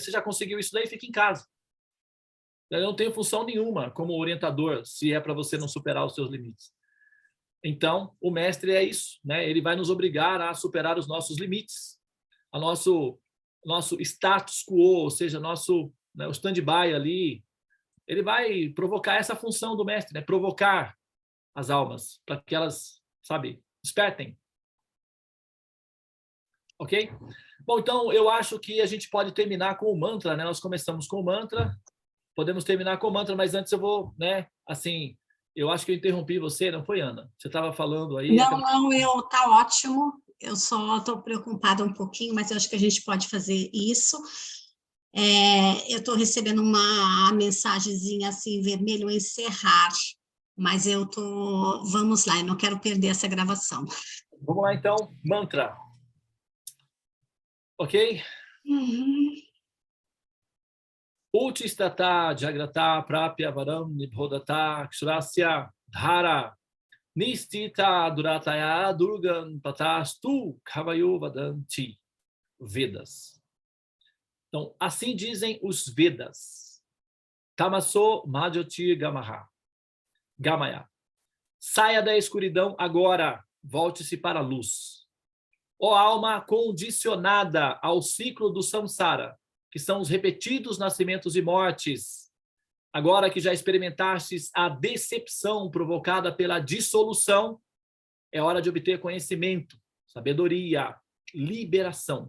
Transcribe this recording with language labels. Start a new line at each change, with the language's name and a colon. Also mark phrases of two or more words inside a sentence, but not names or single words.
Portuguese: Você já conseguiu isso daí, fica em casa. Eu não tenho função nenhuma como orientador, se é para você não superar os seus limites. Então, o mestre é isso, né? Ele vai nos obrigar a superar os nossos limites, a nosso
Latin: status quo,
Portuguese: ou seja, o stand-by ali. Ele vai provocar essa função do mestre, né? Provocar as almas para que elas, sabe, despertem. Ok? Bom, então eu acho que a gente pode terminar com o mantra, né? Nós começamos com o mantra, podemos terminar com o mantra, mas antes eu vou, né? Assim, eu acho que eu interrompi você, não foi, Ana? Você estava falando aí... Não, tá ótimo. Eu só estou preocupada um pouquinho, mas eu acho que a gente pode fazer isso. Eu estou recebendo uma mensagenzinha assim, vermelho, encerrar, mas vamos lá, eu não quero perder essa gravação. Vamos lá, então, mantra. Ok?
Sanskrit: Uchistata Jagrata Prapya Varam Nibhodata Kshurasya Dhara Nistita Durataya Durgan Patastu Kavayo Vadanti.
Portuguese: Vedas. Então, assim dizem os Vedas.
Sanskrit: Tamaso Madhyoti Gamaya.
Portuguese: Saia da escuridão agora, volte-se para a luz. Ó alma condicionada ao ciclo do samsara, que são os repetidos nascimentos e mortes, agora que já experimentastes a decepção provocada pela dissolução, é hora de obter conhecimento, sabedoria, liberação.